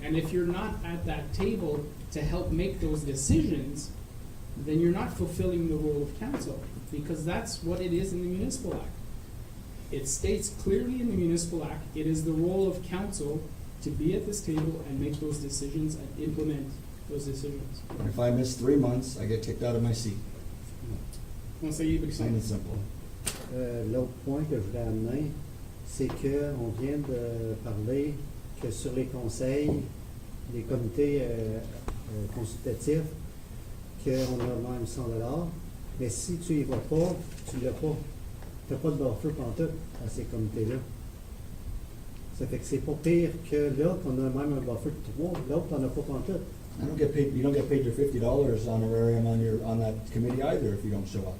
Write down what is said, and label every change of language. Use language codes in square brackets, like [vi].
[en] And if you're not at that table to help make those decisions, then you're not fulfilling the role of council, because that's what it is in the Municipal Act. It states clearly in the Municipal Act, it is the role of council to be at this table and make those decisions and implement those decisions. And if I miss 3 months, I get kicked out of my seat. [fr] Conseiller [en] Plain [fr] Brissot. [en] and simple. [fr] L'autre point que je voulais amener, c'est qu'on vient de parler que sur les conseils, les comités consultatifs, qu'on a même 100 $, mais si tu y vas pas, tu l'as pas. Tu n'as pas de buffer pantoute à ces comités-là. Ça fait que c'est pas pire que là, qu'on a même un buffer de 3, l'autre, t'en as pas pantoute. [en] I don't get paid. You don't get paid your $50 honorarium on that committee either if you don't show up.